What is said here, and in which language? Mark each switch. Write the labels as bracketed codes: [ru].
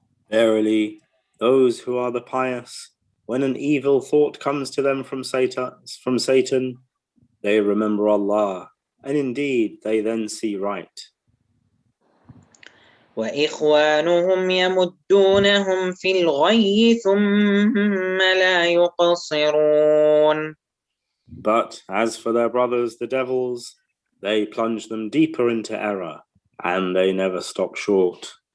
[en] Verily, those who are the pious, when an evil thought comes to them from Satan, they remember Allah, and indeed they then see right. [ar] وإخوانهم يمدونهم في الغي ثم لا يقصرون. [en] But as for their brothers, the devils, they plunge them deeper into error, and they never stop short.